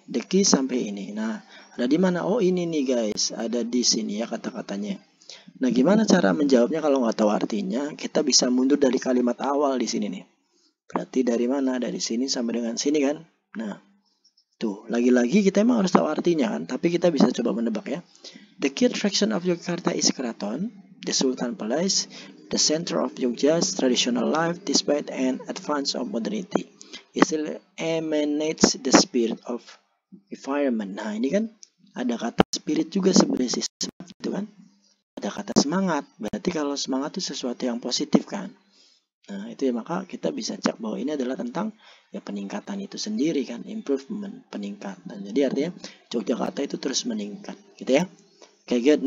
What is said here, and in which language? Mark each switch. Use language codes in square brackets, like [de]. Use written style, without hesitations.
[en] The key [id] sampai ini. Nah ada di mana? Oh ini nih guys. Ada di sini ya kata-katanya. Nah gimana cara menjawabnya kalau nggak tahu artinya? Kita bisa mundur dari kalimat awal di sini nih. Berarti dari mana? Dari sini sampai dengan sini kan? Nah tuh lagi-lagi kita emang harus tahu artinya kan. Tapi kita bisa coba menebak ya. [en] The key attraction of Yogyakarta is Keraton, the Sultan Palace, the center of Yogya's traditional life despite an advance of modernity. It still emanates the spirit of environment. [id] Nah ini kan ada kata spirit juga sebenarnya sih, itu kan. Ada kata semangat, berarti kalau semangat itu sesuatu yang positif kan. Nah itu ya maka kita bisa cek bahwa ini adalah tentang ya peningkatan itu sendiri kan, improvement, peningkatan. Jadi artinya Yogyakarta itu terus meningkat gitu ya. Oke, good.